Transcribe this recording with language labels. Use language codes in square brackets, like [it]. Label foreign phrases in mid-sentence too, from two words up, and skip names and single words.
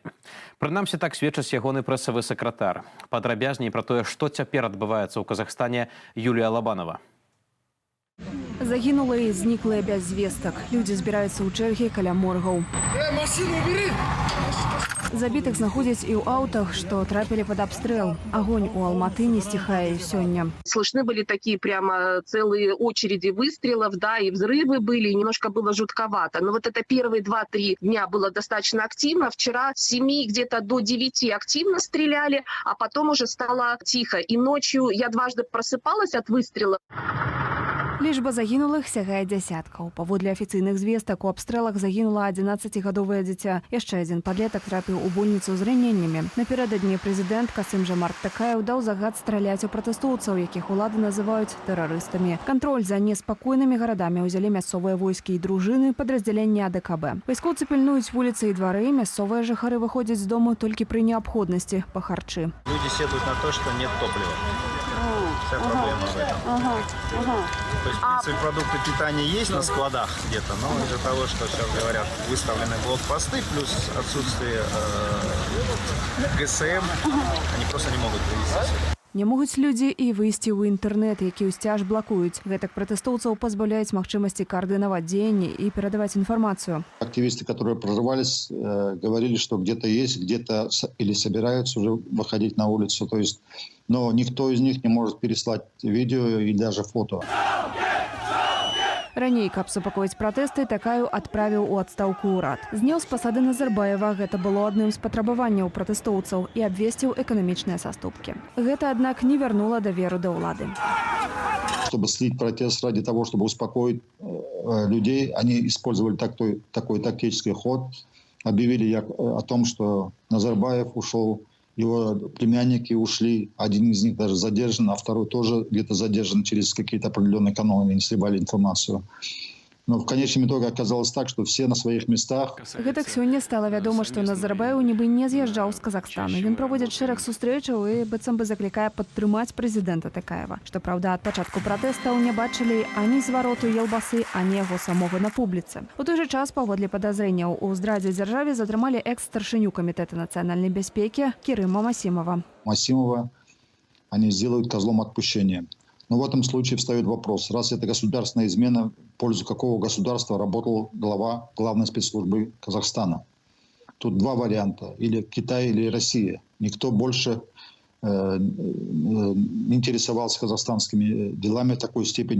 [be] Прынамсі, так сведчыць ягоны прэсавы сакратар. Падрабязней пра тое, што цяпер адбываецца ў Казахстане, Юлія Лабанова. Загінулыя і зніклыя без звестак. Людзі збіраюцца ў чэргі каля моргаў. Забітых знаходзяць і ў аўтах, што трапілі пад абстрэл. Агонь у Алматы не стихае сёння. [ru] Слышны были такие прямо целые очереди выстрелов, да, и взрывы были, и немножко было жутковато. Но вот это первые 2-3 дня было достаточно активно. Вчера с 7 где-то до 9 активно стреляли, а потом уже стало тихо. И ночью я дважды просыпалась от выстрела. [be] Лічба загінулых сягае дзясяткаў. Паводле афіцыйных звестак, у абстрэлах загінула 11-гадовае дзіця. Яшчэ адзін падлетак трапіў у больніцу з раненнямі. Напярэдадні прэзідэнт Касым-Жомарт Такаев даў загад страляць у пратэстоўцаў, якіх улады называюць тэрарыстамі. Кантроль за неспакойнымі гарадамі ўзялі мясцовыя войскі і дружыны падраздзялення АДКБ. Вайскоўцы пільнуюць вуліцы і двары, мясцовыя жыхары выходзяць з дому толькі пры неабходнасці па харчы. [ru] Люди сетуют на то, что нет топлива. Вся проблема в этом. То есть, в принципе, продукты питания есть на складах где-то, но из-за того, что сейчас говорят, выставлены блокпосты, плюс отсутствие ГСМ, они просто не могут привезти сюда. [be] Не могуць людзі і выйсці ў інтэрнэт, які ўсцяж блакуюць. Гэтак пратэстоўцаў пазбаўляюць магчымасці каардынаваць дзеянні і перадаваць інфармацию. [ru] Активисты, которые прорывались, говорили, что где-то есть, где-то или собираются уже выходить на улицу. То есть, но никто из них не может переслать видео и даже фото. [be] Раней, каб супакоіць пратэсты, Такаев адправіў у адстаўку ўрад. Зняў з пасады Назарбаева, гэта было адным з патрабаванняў пратэстоўцаў, і абвесціў эканамічныя саступкі. Гэта, аднак, не вярнула даверу да ўлады. [ru] Чтобы слить протест ради того, чтобы успокоить людей, они использовали такой тактический ход. Объявили о том, что Назарбаев ушел, его племянники ушли, один из них даже задержан, а второй тоже где-то задержан через какие-то определенные каналы, не сливали информацию. Но в конечном итоге оказалось так, что все на своих местах. [be] Гэтак сёння стала вядома, што Назарбаев нібы не з'язджаў з Казахстана. Ён праводзіць шэраг сустрэчаў і быццам бы заклікае падтрымаць прэзідэнта Такаева. Што праўда, ад пачатку пратэстаў не бачылі ані звароту елбасы, ані яго самога на публіцы. У той жа час, паводле падазрэнняў, у здрадзе дзяржаве затрымалі экс-старшыню Камітэта нацыянальнай бяспекі Карыма Масімова. [ru] Масимова они сделают козлом отпущения. Но в этом случае встает вопрос, раз это государственная измена, в пользу какого государства работал глава главной спецслужбы Казахстана? Тут два варианта, или Китай, или Россия. Никто больше не интересовался казахстанскими делами в такой степени.